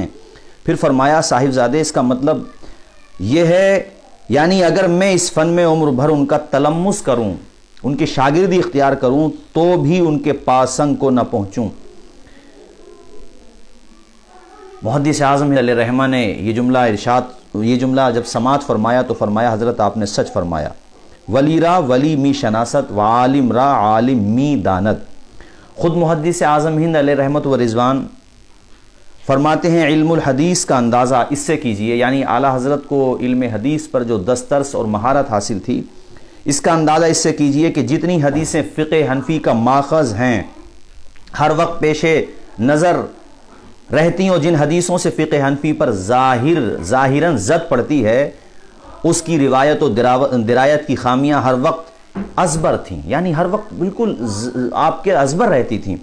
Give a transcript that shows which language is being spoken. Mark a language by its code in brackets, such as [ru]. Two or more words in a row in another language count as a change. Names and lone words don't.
[ur] پھر فرمایا صاحب زادے اس کا مطلب یہ ہے، یعنی اگر میں اس فن میں عمر بھر ان کا تلمس کروں، ان کی شاگردی اختیار کروں تو بھی ان کے پاسنگ کو نہ پہنچوں. محدث اعظم علیہ رحمہ نے یہ جملہ جب سماعت فرمایا تو فرمایا حضرت آپ نے سچ فرمایا. [fa] ولی را ولی می شناست و عالم را عالم می دانت. [ur] خود محدث اعظم ہند علیہ رحمت و رضوان فرماتے ہیں علم الحدیث کا اندازہ اس سے کیجئے، یعنی اعلیٰ حضرت کو علم حدیث پر جو دسترس اور مہارت حاصل تھی اس کا اندازہ اس سے کیجئے کہ جتنی حدیثیں فقہ حنفی کا ماخذ ہیں ہر وقت پیش نظر رہتی ہوں، جن حدیثوں سے فقہ حنفی پر ظاہراً زد پڑتی ہے اس کی روایت و درایت کی خامیاں ہر وقت ازبر تھیں، یعنی ہر وقت بالکل آپ کے ازبر رہتی تھیں.